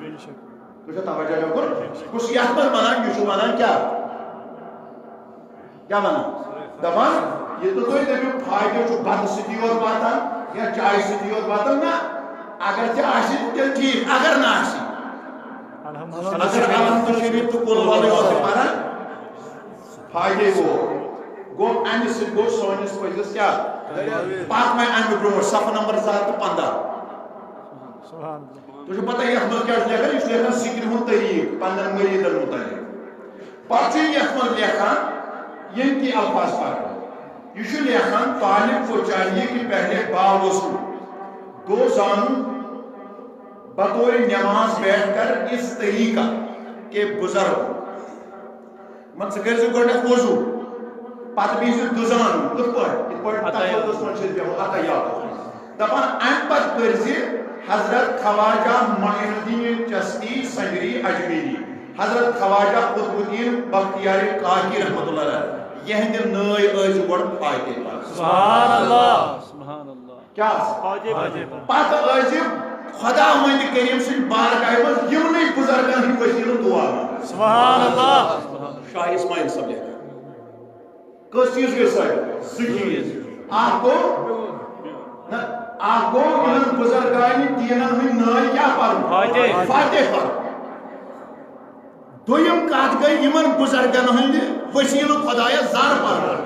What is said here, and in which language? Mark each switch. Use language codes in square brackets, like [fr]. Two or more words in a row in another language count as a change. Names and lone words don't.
[ks] تُہۍ چھِو توجہ مےٚ کوٚر کُس یتھ منٛز ونان یہِ چھُ ونان کیٛاہ ونان دپان یہِ نہٕ تُہۍ دٔپِو فاتحہ چھُ بتہٕ سۭتی یوت واتان یا چایہِ سۭتی یوت واتان نہ اگر تہِ آسہِ تیٚلہِ ٹھیٖک اگر نہٕ آسہِ اگر الحمد شریف تہٕ قُل ہُوَ یوت تہِ پران فاتحہ گوٚو امہِ سۭتۍ گوٚو سٲنِس پٔزِس کیٛاہ پتہٕ وۄنۍ امہِ برونٛٹھ صفحہ نمبر 215 تُہۍ چھُو پتہ یتھ منٛز کیٛاہ چھُ لیکھان یہِ چھُ لیکھان ذِکرِ ہُنٛد طریٖق پننٮ۪ن مریٖدن مُتعلق پتہٕ چھُ یتھ منٛز لیکھان یِم تہِ الفاظ پران یہ چھُ لیکھان [ur] طالب کو چاہیے کہ پہلے باوضو دو زانوں بطور نماز بیٹھ کر اس طریقہ کے بزرگ [ks] من ژٕ کٔرۍزِ گۄڈنٮ۪تھ وضو پتہٕ بیٖہزِ دُزانُن کِتھ پٲٹھۍ تَتھ منٛز چھِ أسۍ بیٚہوان عطیاتَس منٛز دپان اَمہِ پتہٕ کٔرۍزِ حضرت خواجہ معین الدین چشتی سنگری اجمیری حضرت خواجہ قطب الدین بختیار کاکی [ar] رحمۃ اللہ علیہ [ks] یہندِ نٲے ٲسۍ گۄڈٕ فاتحہ پران [ar] سبحان اللہ سبحان اللہ [ks] کیٛاہ پتہٕ ٲسۍ خدا مند کریم سٕنٛدِ بارگاہہِ منٛز یِمنٕے بُزرگن ہٕنٛدۍ ؤسیٖلہٕ دُعا منٛگان [ar] سبحان اللہ [ks] شاہ اسماعیل صٲب لیکھان کٔژ چیٖز گٔے سٲری زٕ چیٖز اکھ گوٚو یِمن بُزرگانہِ دیٖنن ہٕنٛدۍ نٲے کیٛاہ پرُن فاتحہ پرُن دوٚیِم کتھ گٔے یِمن بُزرگن ہٕنٛدِ ؤسیٖلہٕ خۄدایس زر پرُن